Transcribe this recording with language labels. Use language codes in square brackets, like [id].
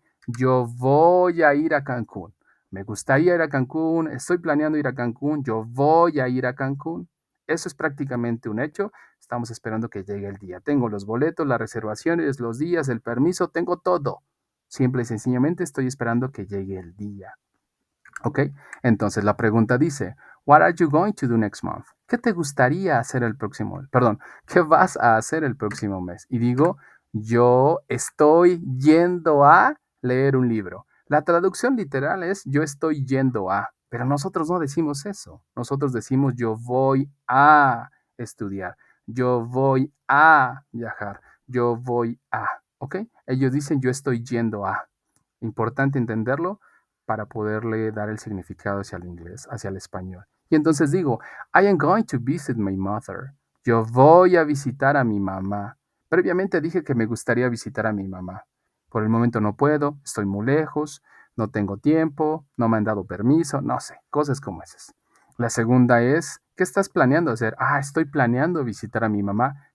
[es] Yo voy a ir a Cancún. Me gustaría ir a Cancún, estoy planeando ir a Cancún, yo voy a ir a Cancún. Eso es prácticamente un hecho. Estamos esperando que llegue el día. Tengo los boletos, las reservaciones, los días, el permiso, tengo todo. Simple y sencillamente estoy esperando que llegue el día. ¿Ok? Entonces la pregunta dice, [en] What are you going to do next month? [es] ¿Qué te gustaría hacer el próximo mes? Perdón, ¿qué vas a hacer el próximo mes? Y digo, yo estoy yendo a leer un libro. La traducción literal es yo estoy yendo a, pero nosotros no decimos eso. Nosotros decimos yo voy a estudiar, yo voy a viajar, yo voy a, ¿ok? Ellos dicen yo estoy yendo a. Importante entenderlo para poderle dar el significado hacia el inglés, hacia el español. Y entonces digo, [en] I am going to visit my mother. [es] Yo voy a visitar a mi mamá. Previamente dije que me gustaría visitar a mi mamá. Por el momento no puedo, estoy muy lejos, no tengo tiempo, no me han dado permiso, no sé, cosas como esas. La segunda es, ¿qué estás planeando hacer? Estoy planeando visitar a mi mamá.